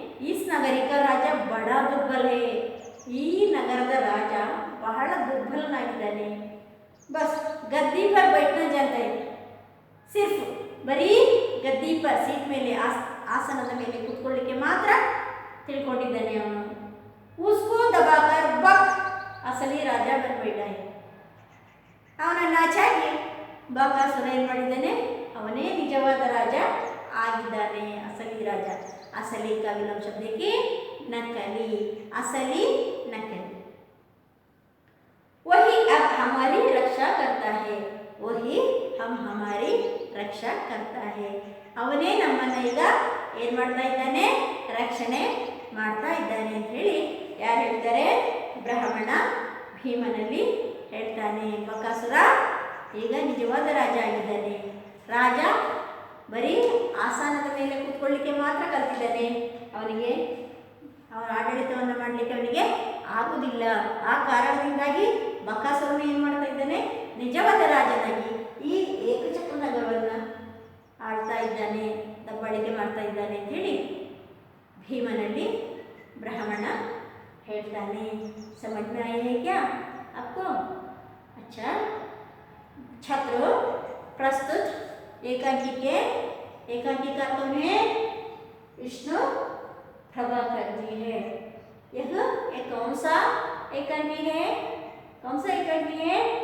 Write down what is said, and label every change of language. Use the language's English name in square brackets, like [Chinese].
[Hindi] इस नगरी का राजा बड़ा दुर्बल है, [Kannada] ಈ ನಗರದ ರಾಜ ಬಹಳ ದುರ್ಬಲನಾಗಿದ್ದಾನೆ. ಬಸ್ ಗದ್ದಿ ಪರ್ [Hindi] बैठना जानता है, सिर्फ [Kannada] ಬರೀ ಗದ್ದಿ ಪರ್ ಸೀಟ್ ಮೇಲೆ ಆಸನದ ಮೇಲೆ ಕೂತ್ಕೊಳ್ಳಿಕ್ಕೆ ಮಾತ್ರ ತಿಳ್ಕೊಂಡಿದ್ದಾನೆ ಅವನು. [Hindi] उसको दबाकर बक असली ರಾಜ बन बैठा है. [Kannada] ಅವನನ್ನ ಚಾಗಿ ಬಕಾಸುರ ಏನು ಮಾಡಿದ್ದಾನೆ? ಅವನೇ ನಿಜವಾದ ರಾಜ ಆಗಿದ್ದಾನೆ, ಅಸಲಿ ರಾಜ. [Hindi] असली का विलोम शब्द की नकली, असली नकली. वही अब हमारी रक्षा करता है, वही हम हमारी रक्षा करता है. [Kannada] ಅವನೇ ನಮ್ಮನ್ನ ಈಗ ಏನು ಮಾಡ್ತಾ ಇದ್ದಾನೆ? ರಕ್ಷಣೆ ಮಾಡ್ತಾ ಇದ್ದಾನೆ ಅಂತ ಹೇಳಿ ಯಾರು ಹೇಳ್ತಾರೆ? ಬ್ರಾಹ್ಮಣ ಭೀಮನಲ್ಲಿ ಹೇಳ್ತಾನೆ. ಬಕಾಸುರ ಈಗ ನಿಜವಾದ ರಾಜ ಆಗಿದ್ದಾನೆ. ರಾಜ ಬರೀ ಆಸನದ ಮೇಲೆ ಕೂತ್ಕೊಳ್ಳಿಕ್ಕೆ ಮಾತ್ರ ಕಲ್ತಿದ್ದಾನೆ, ಅವನಿಗೆ ಅವನ ಆಡಳಿತವನ್ನು ಮಾಡಲಿಕ್ಕೆ ಅವನಿಗೆ ಆಗುವುದಿಲ್ಲ. ಆ ಕಾರಣದಿಂದಾಗಿ ಬಕಾಸುರನು ಏನು ಮಾಡ್ತಾ ಇದ್ದಾನೆ? ನಿಜವಾದ ರಾಜನಾಗಿ ಈ ಏಕಚಕ್ರ ನಗರವನ್ನು ಆಳ್ತಾ ಇದ್ದಾನೆ, ದಬ್ಬಾಳಿಕೆ ಮಾಡ್ತಾ ಇದ್ದಾನೆ ಅಂತ ಹೇಳಿ ಭೀಮನಲ್ಲಿ ಬ್ರಾಹ್ಮಣ ಹೇಳ್ತಾನೆ. [Hindi] समझ में आया है क्या आपको? अच्छा छात्रों, प्रस्तुत एकांकिका कौन है? विष्णु प्रभाकर जी है. यह एक कौन सा एकांकी है? कौन सा एकांकी है?